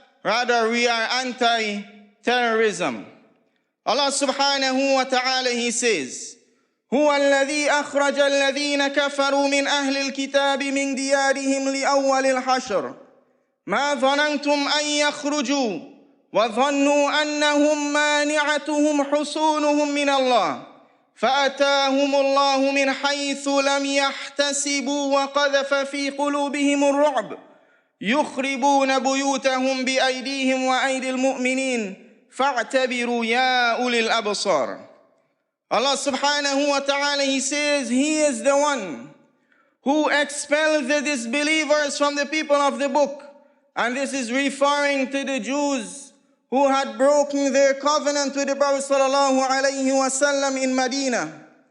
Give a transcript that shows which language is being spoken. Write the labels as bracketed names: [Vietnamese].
[English] Rather, we are anti-terrorism. [Arabic] Allah subhanahu wa ta'ala, [English] He says, [Arabic] هو الذي أخرج الذين كفروا من أهل الكتاب من ديارهم لأول الحشر ما ظننتم أن يخرجوا وظنوا أنهم مانعتهم حصونهم من الله فأتاهم الله من حيث لم يحتسبوا وقذف في قلوبهم الرعب يخربون بيوتهم بأيديهم وأيدي المؤمنين فاعتبروا يا أولي الأبصار. [English] Allah subhanahu wa ta'ala, He says, He is the one who expelled the disbelievers from the people of the book. And this is referring to the Jews who had broken their covenant with the Prophet sallallahu alayhi wa sallam in Medina.